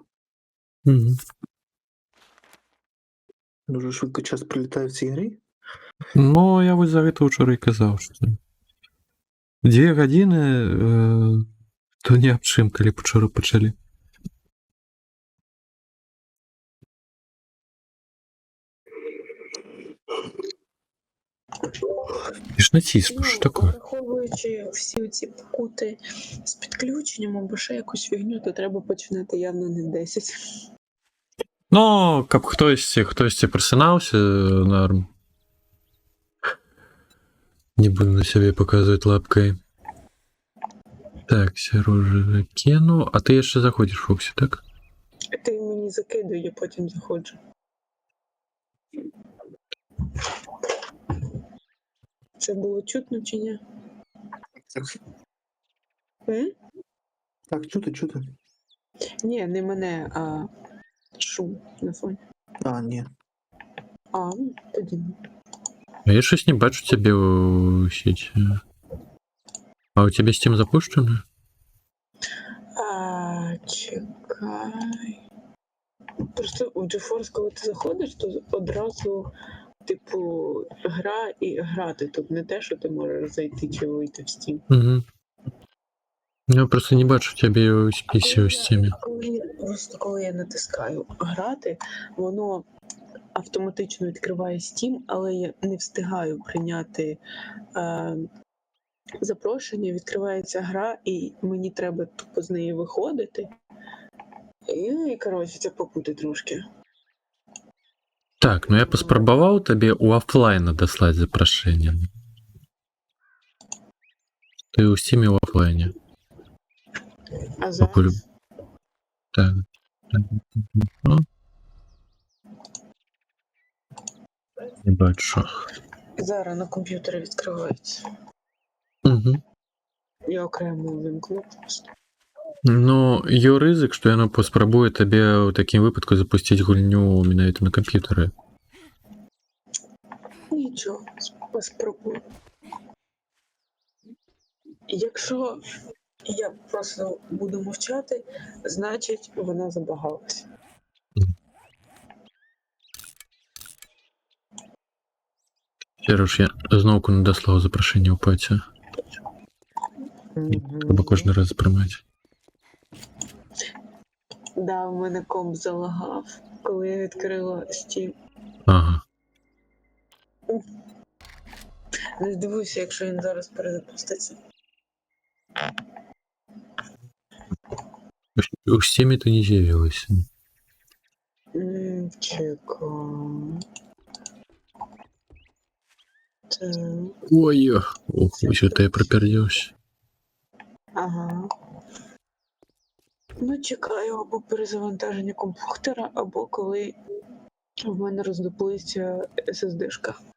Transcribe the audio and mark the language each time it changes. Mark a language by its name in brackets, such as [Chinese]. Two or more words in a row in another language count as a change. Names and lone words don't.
[Ukrainian] Мгм. Дуже швидко час прилітає в цій грі. [Belarusian] Ну, я ось за гэта ўчора і казаў, што 2 гадзіны то не аб чым, калі б учора пачалі. [Ukrainian] І ж націснув, що таке? Враховуючи всі ці покути з підключенням або ще якусь фігню, то треба починати явно не в 10. Ну, [Belarusian] каб хтосьці просынаўся, норм. Не буду на сябе паказваць лапкай. [Ukrainian] Так, Сережа закину. [Belarusian] А ти яшчэ заходзіш, Фоксі, так? [Ukrainian] Ти мені закидуй, я потім заходжу. Це було чутно чи ні? Так, М? так чути. Ні, не мене, а шум на фоні. А, ні. А, тоді ні. А я щось не бачу тебе у сети. А у тебя Steam запущено? Чекай. Просто у GeForce, коли ти заходиш, то одразу, типу, гра і грати. Тут не те, що ти можеш зайти чи вийти в Steam. Угу. Я просто не бачу тебе у списі у Steam. Просто коли я натискаю грати, воно автоматично відкриває Steam, але я не встигаю прийняти запрошення, відкривається гра, і мені треба тупо з неї виходити. І коротше, це попути трошки. [Belarusian] Так, ну я паспрабаваў табе ў офлайн даслаць запрашэнне. Ты ў Steam ў офлайне. А Пакуль... зараз? Так. Ну. Не бачу. [Ukrainian] Зараз на комп'ютері відкривається. Угу. Я окремо увімкну просто. [Belarusian] Ну, є ризик, що яно паспрабуе табе ў такім выпадку запусціць гульню менавіта на камп'ютары. [Ukrainian] Нічого, спробую. Якщо я просто буду мовчати, значить вона забагалась. [Belarusian] Серж, я зноўку надаслаў запрашэнне ў паці. Трэба кожны раз прымаць. [Ukrainian] Да, в мене комп залагав, коли я відкрила Steam. Ага. Не здивуйся, якщо він зараз перезапуститься. [Belarusian] У Steam ты не з'явілася. [Ukrainian] Чекай. Так. Ой, ох, ось это я пропердівся. Ага. Ну, чекаю або перезавантаження комп'ютера, або коли в мене роздуплиться SSD-шка.